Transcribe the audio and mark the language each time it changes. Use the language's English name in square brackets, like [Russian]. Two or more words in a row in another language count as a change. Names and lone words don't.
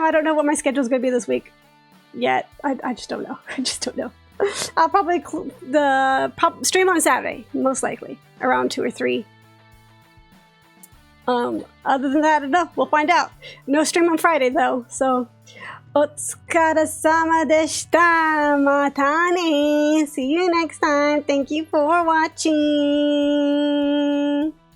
[English] I don't know what my schedule is gonna be this week yet. I just don't know. I just don't know. I'll probably stream on Saturday, most likely around 2 or 3. Other than that, I don't know. We'll find out. No stream on Friday though, so. [Japanese] お疲れ様でした. またね. [English] See you next time. Thank you for watching.